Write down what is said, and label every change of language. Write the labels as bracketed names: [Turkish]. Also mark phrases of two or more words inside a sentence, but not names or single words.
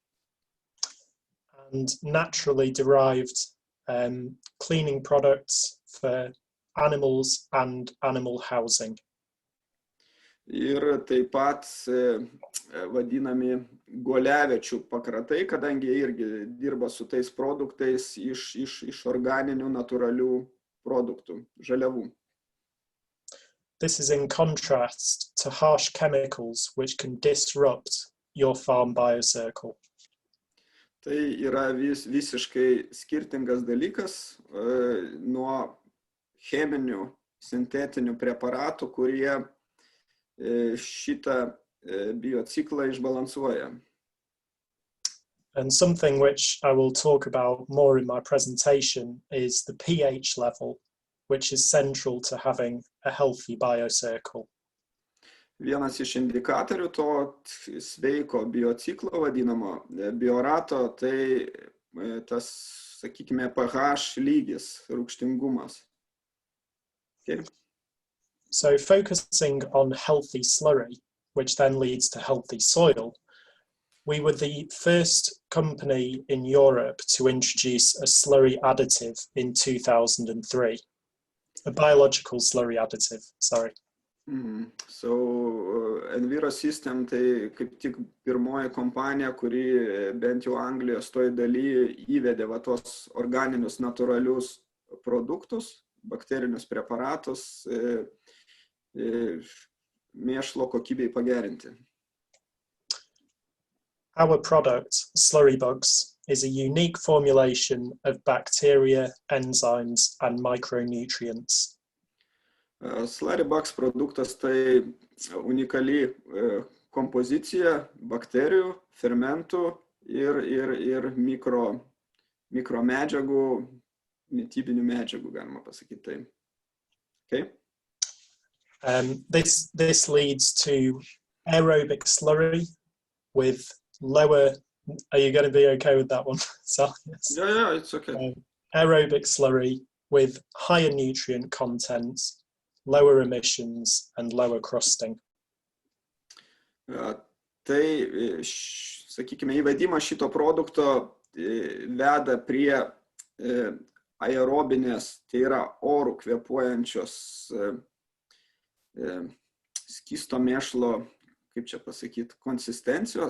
[English] And naturally derived cleaning products for animals and animal housing. [Lithuanian] Ir taip pat vadinami guoliaviečių pakratai, kadangi jie irgi dirba su tais produktais iš organinių, natūralių produktų, žaliavų. [English] This is in contrast to harsh chemicals which can disrupt your farm biocircle. [Lithuanian] Tai yra visiškai skirtingas dalykas nuo cheminių, sintetinių preparatų, kurie šitą biociklą išbalansuoja. [English] And something which I will talk about more in my presentation is the pH level, which is central to having a healthy biocircle. [Lithuanian] Vienas iš indikatorių to sveiko biociklo vadinamo biorato, tai tas, sakykime, pH lygis, rūgštingumas. Okay. [English] So focusing on healthy slurry, which then leads to healthy soil, we were the first company in Europe to introduce a slurry additive in 2003. A biological slurry additive, sorry. [Lithuanian] So Enviro System tai kaip tik pirmoji kompanija, kuri bent jau Anglijos toj daly įvedė va tos organinius natūralius produktus, bakterinius preparatus, mėšlo kokybei pagerinti. [English] Our product, Slurry Bugs, is a unique formulation of bacteria, enzymes, and micronutrients. [Lithuanian] Slurry Bugs produktas tai unikali kompozicija bakterijų, fermentų ir mikromedžiagų, mitybinių medžiagų, galima pasakyti tai. Okay? [English] This leads to aerobic slurry with lower, are you going to be okay with that one? So, yes. Yeah, it's okay. Aerobic slurry with higher nutrient content, lower emissions and lower crusting. [Lithuanian] Tai, sakykime, įvedimas šito produkto veda prie aerobinės, tai yra orų kvėpuojančios skysto mėšlo, kaip čia pasakyti, konsistencijos.